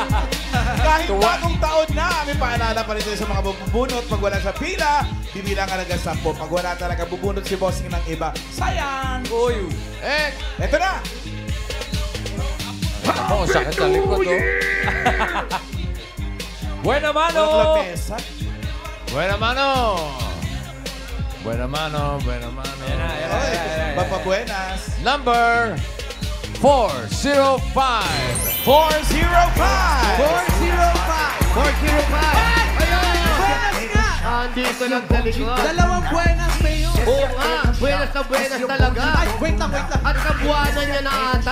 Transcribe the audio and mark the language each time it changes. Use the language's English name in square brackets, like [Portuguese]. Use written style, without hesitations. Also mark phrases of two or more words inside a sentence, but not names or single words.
[Filipino] Kahit bagong taon na, may paalala pa rin tayo sa mga bubunot. Pag wala sa pila, bibilang ka hanggang 10. Pag wala talaga bubunot si bossing ng iba, sayang! Uy! Eto na! Ako, sakit sa likod, oh. Buena mano! Walang lamesa. Buena mano! Buena mano, buena mano. Papa Buenas. Number 405. 405! 405! Andito lang sa likod. Dalawang buenas, Mayor. Oo nga, buenas na buenas talaga. Ay, wait lang. At kabuwanan niya na ata.